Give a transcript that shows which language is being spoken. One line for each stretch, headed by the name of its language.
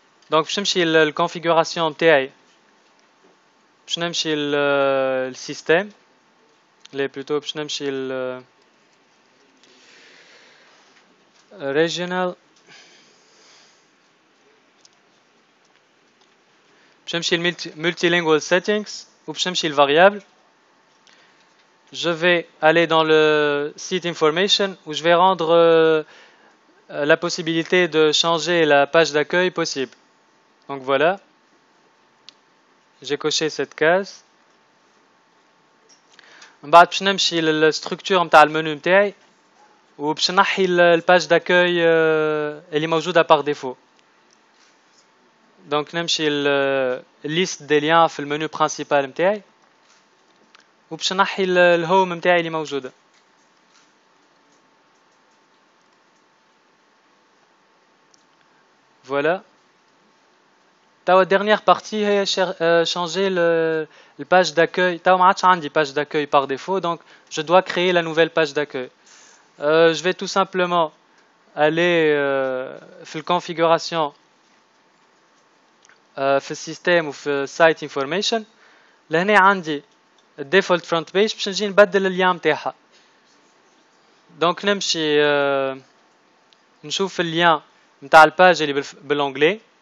French: Donc je
Arabic: نمشي
French: la configuration
Arabic: نتاعي باش نمشي
French: le système les plutôt
Arabic: باش نمشي
French: le regional باش نمشي le multilingual settings
Arabic: وباش نمشي
French: le variable. Je vais aller dans le site information où je vais rendre la possibilité de changer la page d'accueil possible. Donc voilà, j'ai coché cette case.
Arabic: من بعد باش نمشي للستركتور نتاع المنيو نتاعي وباش نحي الباج داكوي اللي موجوده
French: par défaut.
Arabic: Donc نمشي
French: liste des liens
Arabic: في المنيو principal نتاعي وباش نحي الهوم نتاعي اللي موجوده.
French: Voilà. La dernière partie
Arabic: هي
French: changer le page d'accueil.
Arabic: ما عادش عندي
French: page d'accueil par défaut, donc je dois créer la nouvelle page d'accueil. Je vais tout simplement aller
Arabic: في الconfiguration في السيستم وفي
French: site information.
Arabic: لهنا عندي
English: default front page
Arabic: باش نجي نبدل اللين نتاعها. دونك نمشي نشوف اللين نتاع الباج اللي بالانجلي.